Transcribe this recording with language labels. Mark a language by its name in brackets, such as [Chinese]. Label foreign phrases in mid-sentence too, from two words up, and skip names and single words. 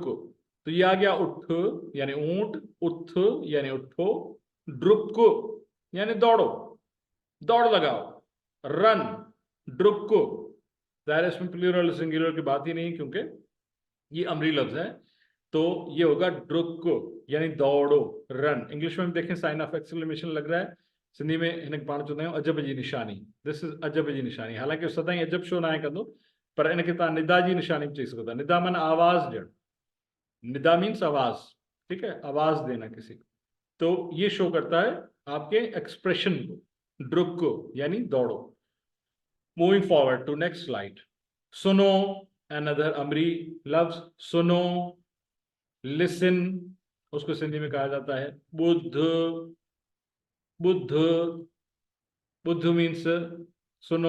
[Urdu] تو یہ آ گیا اٹھ یعنی اونٹ، اٹھ یعنی اٹھو، ڈرک یعنی دوڑو، دوڑ لگاؤ، رن، ڈرک. ظاہر ہے اس میں [English] plural singular [Urdu] کی بات ہی نہیں، کیونکہ یہ امری لفظ ہے، تو یہ ہوگا ڈرک یعنی دوڑو، رن. انگلش میں دیکھیں [English] sign of exclamation [Urdu] لگ رہا ہے, [Sindhi] सिंधी में हिन पाण चवंदा आहियूं अजब जी निशानी, [English] This is [Sindhi] अजब जी निशानी। हालांकि सदाई अजब शो ना कंदो, पर इनके तव्हां निदा जी निशानी भी चई सघो था। निदा माना आवाज़ ॾियणु, [Urdu] ندا مینز آواز، ٹھیک ہے، آواز دینا کسی کو، تو یہ شو کرتا ہے آپ کے ایکسپریشن کو، ڈرک کو یعنی دوڑو. [English] Moving forward to next slide. [Urdu] سنو، انادر امری لفظ، سنو، لسن، اس کو سندھی میں کہا جاتا ہے بدھ، بدھ، بدھ مینز سنو.